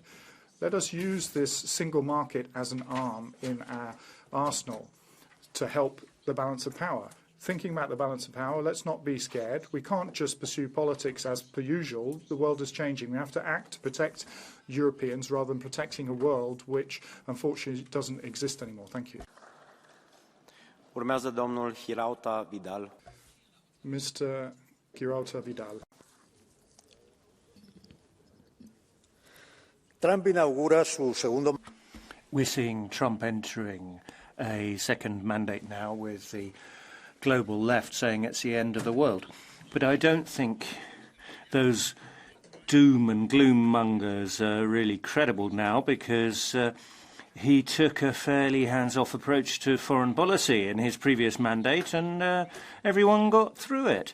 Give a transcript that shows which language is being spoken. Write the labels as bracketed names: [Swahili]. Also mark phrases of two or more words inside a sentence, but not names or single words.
[English] Let us use this single market as an arm in our arsenal to help the balance of power. Thinking about the balance of power, let's not be scared. We can't just pursue politics as per usual. The world is changing. We have to act to protect Europeans rather than protecting a world which, unfortunately, doesn't exist anymore. Thank you. [Romanian] Urmează domnul Hirauta Vidal. [English] Mr. Girauta Vidal. [Spanish] Trump inaugura su segundo. [English] We're seeing Trump entering a second mandate now with the global left saying it's the end of the world. But I don't think those doom and gloom mongers are really credible now because he took a fairly hands-off approach to foreign policy in his previous mandate, and everyone got through it.